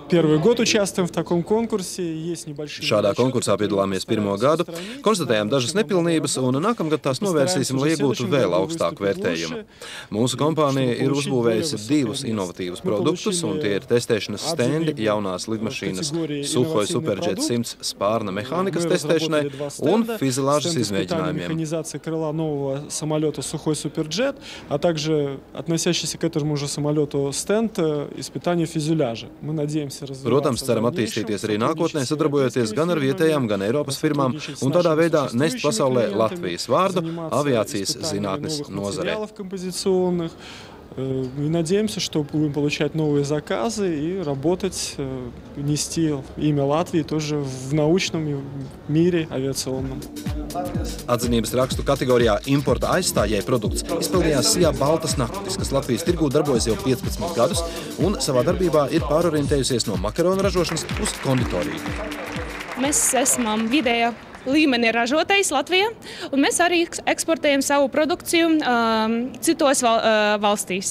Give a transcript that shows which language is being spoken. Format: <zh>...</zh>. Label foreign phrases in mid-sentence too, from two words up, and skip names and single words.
<lv>Šādā konkursā piedalāmies pirmo gadu, konstatējām dažas nepilnības un nākamgad tās novērsīsim, lai iegūtu vēl augstāku vērtējumu. Mūsu kompānija ir uzbūvējusi 2 inovatīvus produktus, un tie ir testēšanas stendi jaunās lidmašīnas Suhoj Superjet 100 spārna mehānikas testēšanai un fizilāžas izmēģinājumiem.</lv> <ru>Крыла нового самолета «Сухой Суперджет», а также относящийся к этому же самолету стенд испытания фюзеляжа. Мы надеемся развиваться.</ru> <lv>Protams, ceram attīstīties arī nākotnē, sadarbojoties gan ar vietējām, gan Eiropas firmām un tādā veidā nest pasaulē Latvijas vārdu aviācijas zinātnes nozarē.</lv> <ru>И надеемся, что будем получать новые заказы и работать, нести имя Латвии тоже в научном мире авиационном.</ru> <lv>Atzinības rakstu kategorijā importa aizstājēja produkts izpildījās SIA Baltas naktis, kas Latvijas tirgū darbojas jau 15 gadus un savā darbībā ir pārorientējusies no makaronu ražošanas uz konditoriju. Mēs esam vidējā līmeni ražotājs Latvijā, un mēs arī eksportējam savu produkciju citos valstīs.</lv>